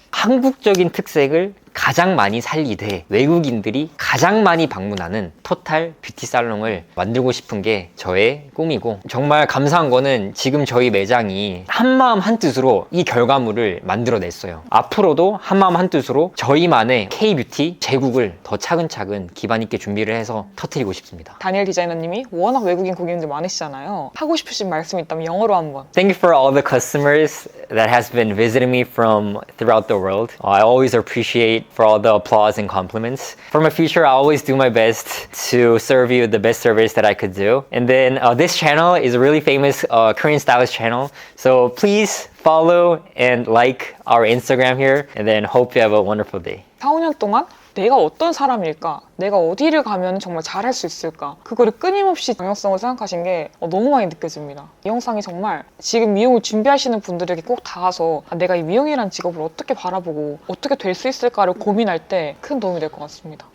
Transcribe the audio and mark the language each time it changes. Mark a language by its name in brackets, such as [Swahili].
[Korean] 한국적인 특색을 가장 많이 살리되 외국인들이 가장 많이 방문하는 토탈 뷰티 살롱을 만들고 싶은 게 저의 꿈이고 정말 감사한 거는 지금 저희 매장이 한마음 한뜻으로 이 결과물을 만들어냈어요. 앞으로도 한마음 한뜻으로 저희만의 K-뷰티 제국을 더 차근차근 기반 있게 준비를 해서 터뜨리고 싶습니다. 다니엘 디자이너님이 워낙 외국인 고객님들 많으시잖아요. 하고 싶으신 말씀 있다면 영어로 한번. [English] Thank you for all the customers that has been visiting me from throughout the world. I always appreciate for all the applause and compliments. For my future, I always do my best to serve you the best service that I could do. And then this channel is a really famous Korean stylist channel. So please follow and like our Instagram here. And then hope you have a wonderful day. [Korean] 4, 5년 동안 내가 어떤 사람일까? 내가 어디를 가면 정말 잘할 수 있을까? 그거를 끊임없이 방향성을 생각하신 게 너무 많이 느껴집니다. 이 영상이 정말 지금 미용을 준비하시는 분들에게 꼭 닿아서 내가 이 미용이라는 직업을 어떻게 바라보고 어떻게 될 수 있을까를 고민할 때 큰 도움이 될 것 같습니다.